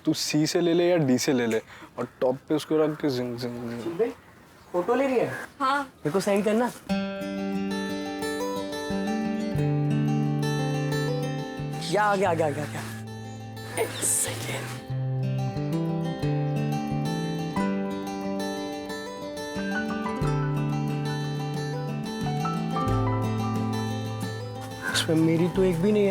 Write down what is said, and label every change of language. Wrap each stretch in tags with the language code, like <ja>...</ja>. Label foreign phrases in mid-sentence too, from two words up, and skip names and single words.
<hi>तू सी से ले ले या डी से ले ले और टॉप पे उसको रख के जुम जुम जुम। फोटो ले रही है? हाँ। मेरे को सेंड करना। या आ गया आ गया आ गया आ गया। एक सेकेंड। इसमें मेरी तो एक भी नहीं है।</hi>